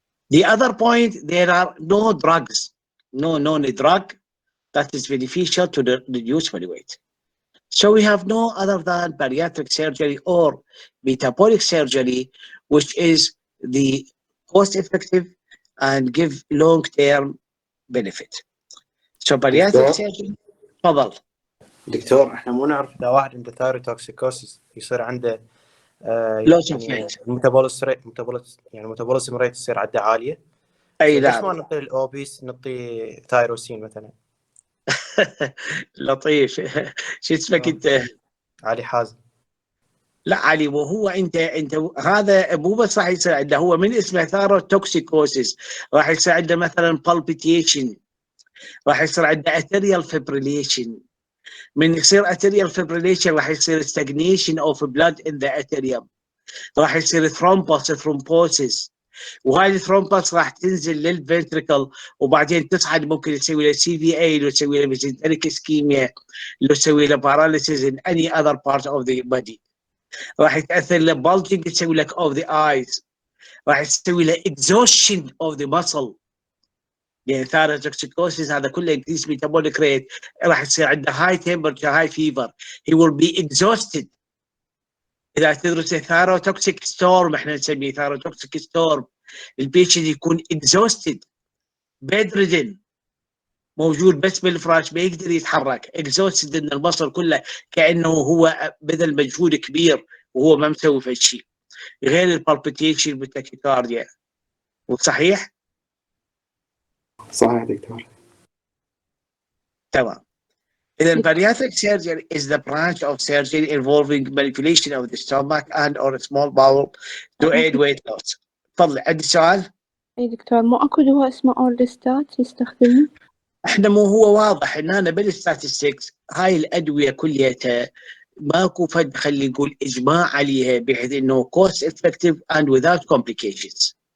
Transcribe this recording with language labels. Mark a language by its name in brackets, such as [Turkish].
[English] The other point, there are no drugs, no known drug that is beneficial to reduce body weight. So we have no other than bariatric surgery or metabolic surgery, which is the cost effective and give long-term benefit. So bariatric [Arabic] دكتور [English] surgery. [Arabic] تفضل. دكتور احنا مو نعرف اذا واحد عنده ثايروتوكسيكوسيس يصير عنده [English] loss of [Arabic] يعني [English] weight. [Arabic] ميتابوليزم ريت تصير عنده عاليه. اي ليش ما نعم. نعطي الاوبيس نعطي ثايروسين مثلا؟ لطيف. شو اسمك انت؟ علي حازم. لا علي، وهو انت هذا مو بس راح يصير عنده، هو من اسمه ثاروتوكسيكوسيس راح يصير عنده مثلا بالبيتيشن، راح يصير عنده اتريال فيبريليشن. من يصير اتريال فيبريليشن راح يصير [English] stagnation of blood in the atrium، [Arabic] راح يصير ثرومبوسيس، وهاي الثرومبوس راح تنزل للفنتريكل وبعدين تصعد، ممكن يسوي له سي في اي، لو يسوي له ميزنتريك اسكيميا، لو يسوي له باراليسيس [English] in any other part of the body. [Arabic] راح يتاثر له [English] bulging، [Arabic] يسوي لك [English] of the eyes، [Arabic] راح يسوي له [English] exhaustion of the muscle. [Arabic] يعني ثايروتوكسيكوسيس هذا كله [English] increase metabolic rate، [Arabic] راح يصير عنده [English] high temperature high fever، he will be exhausted. [Arabic] اذا تدرس ثايروتوكسيك ستورم، احنا نسميه ثايروتوكسيك ستورم، البيشنت يكون [English] exhausted bedridden، [Arabic] موجود بس بالفراش ما يقدر يتحرك، [English] exhausted [Arabic] ان البصر كله كانه هو بذل مجهود كبير وهو ما مسوي في شيء، غير البالبيتيشن والتاكيكارديا. وصحيح؟ صحيح دكتور. تمام. إذا [English] bariatric surgery is the branch of surgery involving manipulation of the stomach and or small bowel to aid weight loss. [Arabic] تفضلي، عندي سؤال؟ اي دكتور، مو اكو دواء اسمه اورلستات يستخدمه؟ احنا مو هو واضح ان انا بالستاتستكس هاي الادويه كليتها ماكو فد خلي نقول اجماع عليها بحيث انه [English] cost effective and without complications.